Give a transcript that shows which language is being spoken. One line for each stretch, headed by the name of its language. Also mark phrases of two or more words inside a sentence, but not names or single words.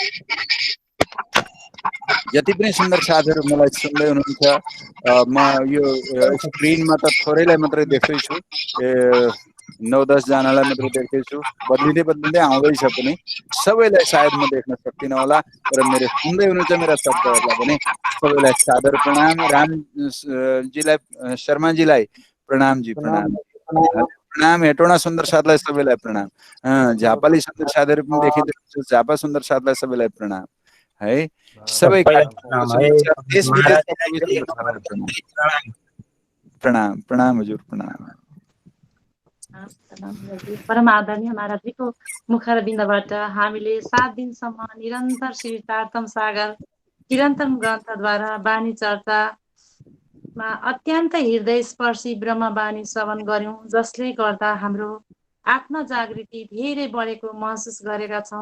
Nepali: जति पनि सुन्दर साथीहरू मलाई सुन्दै हुनुहुन्छ, म यो स्क्रिनमा त थोरैलाई मात्रै देख्दैछु, 9-10 जनालाई मात्रै देख्दैछु। बदलिँदै आउँदैछ पनि, सबैलाई सायद म देख्न सक्दिनँ होला, तर मेरो सुन्दै हुनुहुन्छ मेरा शब्दहरूलाई पनि सबैलाई सादर प्रणाम। रामजीलाई, शर्माजीलाई प्रणाम जी, प्रणाम प्रणाम। हेटौँडा सुन्दर साथलाई सबैलाई प्रणाम। झापाली सुन्दर साथीहरू पनि देखिँदै हुनुहुन्छ, झापा सुन्दर साथलाई सबैलाई प्रणाम है। सबै प्रणाम प्रणाम हजुर, प्रणाम। परम आदरणीय महाराजजीको मुखारविन्दबाट हामीले 7 दिनसम्म निरन्तर श्री तारतम सागर चिरन्तन ग्रन्थद्वारा वाणी चर्चामा अत्यन्त हृदय स्पर्शी ब्रह्मवाणी श्रवण गर्यौं, जसले गर्दा हाम्रो आत्म जागृति धेरै बढेको महसुस गरेका छौं।